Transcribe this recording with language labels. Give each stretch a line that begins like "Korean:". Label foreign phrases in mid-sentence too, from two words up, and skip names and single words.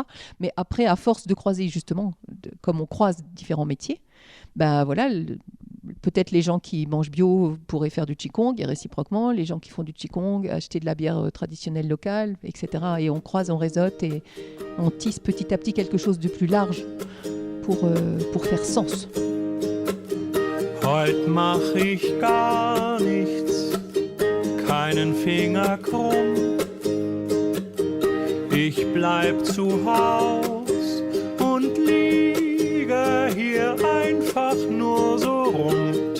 French: Mais après, à force de croiser, justement, comme on croise différents métiers, voilà, peut-être les gens qui mangent bio pourraient faire du Qigong, et réciproquement, les gens qui font du Qigong, acheter de la bière traditionnelle locale, etc. Et on croise, on réseaute et on tisse petit à petit quelque chose de plus large pour faire sens.
German: Heut mach ich gar nichts, keinen Finger krumm. Ich bleib zu Haus und liege hier einfach nur so rum.